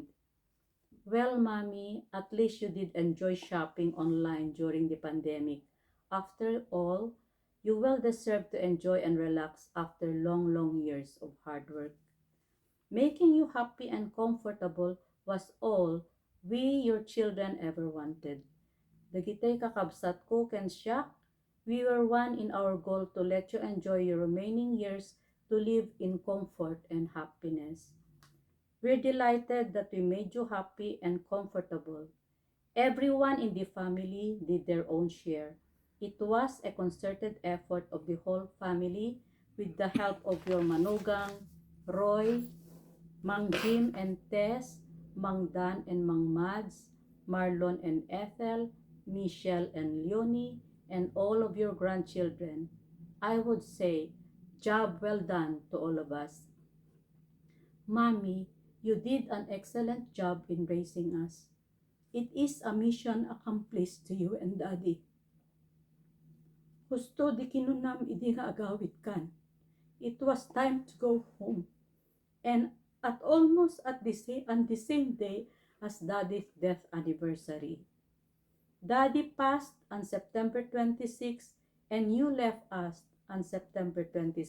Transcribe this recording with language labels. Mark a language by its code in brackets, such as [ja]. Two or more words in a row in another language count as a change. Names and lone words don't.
[en] Well, Mommy, at least you did enjoy shopping online during the pandemic. After all, you well deserve to enjoy and relax after long, long years of hard work. Making you happy and comfortable was all we, your children, ever wanted. [ilo] Dagitay kakabsat ko ken siya, [en] we were one in our goal to let you enjoy your remaining years to live in comfort and happiness. We're delighted that we made you happy and comfortable. Everyone in the family did their own share. It was a concerted effort of the whole family with the help of your manugang, Roy, Mang Jim and Tess, Mang Dan and Mang Mads, Marlon and Ethel, Michelle and Leonie, and all of your grandchildren. I would say, job well done to all of us. Mommy, you did an excellent job in raising us. It is a mission accomplished to you and Daddy. [ilo] Husto di kinunam idi nga agawid kan. [en] It was time to go home. And at almost on the same day as Daddy's death anniversary. Daddy passed on September 26 and you left us on September 27.